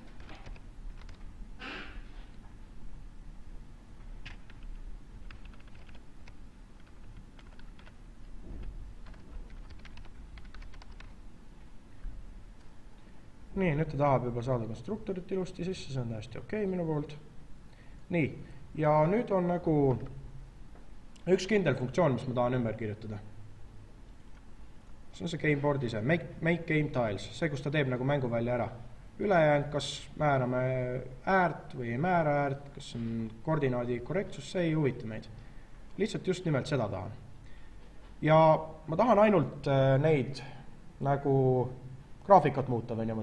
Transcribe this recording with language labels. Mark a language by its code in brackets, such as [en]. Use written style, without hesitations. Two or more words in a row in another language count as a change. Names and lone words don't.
[et] Nii, nüüd ta tahab juba saada konstruktorit ilusti sisse, see on täiesti okei minu poolt. Nii, ja nüüd on nagu üks kindel funktsioon, mis ma tahan ümber kirjutada. See on see gameboard ise, [en] make game tiles, [et] see, kus ta teeb nagu mänguvälja ära. Ülejäänud, kas määrame äärt või ei määra äärt, kas on koordinaadi korrektsus, see ei huvita meid. Lihtsalt just nimelt seda tahan. Ja ma tahan ainult neid nagu graafikat muuta või niimoodi.